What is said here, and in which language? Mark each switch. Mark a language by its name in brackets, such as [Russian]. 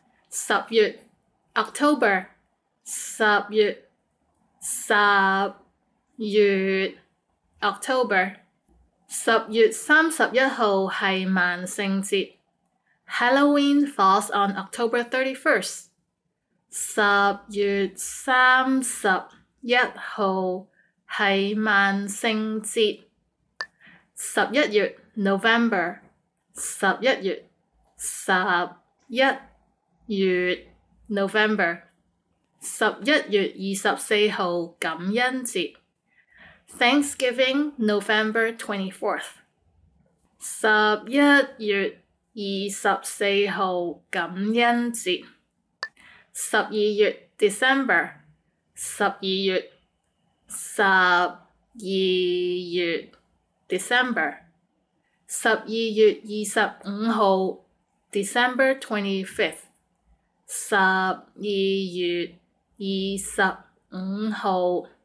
[Cantonese] 10月 October 10月 October 10月31號係萬聖節。 [English] Halloween falls on October 31st。 [Cantonese] 10月31號係萬聖節。 11月 November 11月 November 11月24號感恩節。 [English] Thanksgiving November 24th。 [Cantonese] 11月24號感恩節。 12月 December 12月 December 12月25號 [English] December 25th [Cantonese] 12月25號。